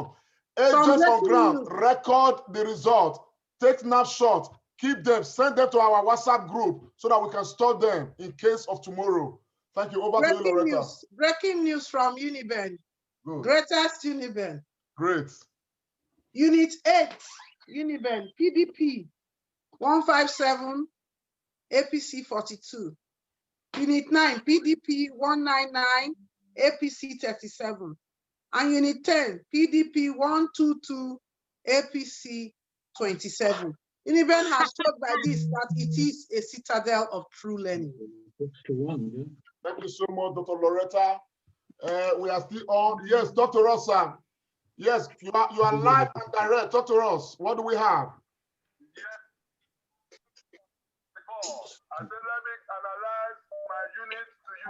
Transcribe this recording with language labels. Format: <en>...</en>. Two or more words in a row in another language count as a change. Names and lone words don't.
<en>Agents on ground, record the result. Take snapshots, keep them, send them to our WhatsApp group so that we can store them in case of tomorrow. Thank you. Over to you, Loretta. Breaking news from Uniben. Good. Greatest Uniben. Great. Unit 8, Uniben, PDP 157, APC 42. Unit 9, PDP 199, APC 37. And Unit 10, PDP 122, APC 27. Uniben has showed by this that it is a citadel of true learning. Thank you so much, Dr. Loretta. We are still on. Yes, Dr. Rosa. Yes, you are live and direct. Talk to us. What do we have? I said, let me analyze my unit to you.</en>